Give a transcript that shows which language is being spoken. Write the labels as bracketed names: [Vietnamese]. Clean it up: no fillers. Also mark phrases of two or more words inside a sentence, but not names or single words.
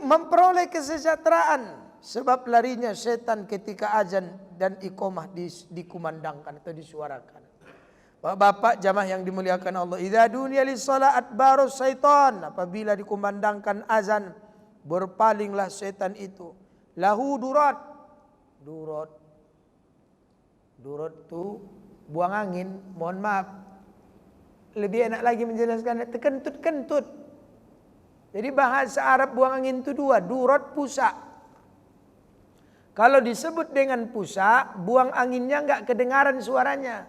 [Indonesian] Memperoleh kesejahteraan. Sebab larinya setan ketika azan dan iqamah dikumandangkan atau disuarakan. Bapak jamaah yang dimuliakan Allah, [Arabic] إذا نودي للصلاة أدبر الشيطان, [Indonesian] apabila dikumandangkan azan berpalinglah setan itu. [Arabic] له ضراط. [Indonesian] Durat. Durat tu buang angin. Mohon maaf. Lebih enak lagi menjelaskan terkentut-kentut. Jadi bahasa Arab buang angin itu dua. Durat, pusa. Kalau disebut dengan pusa, buang anginnya enggak kedengaran suaranya.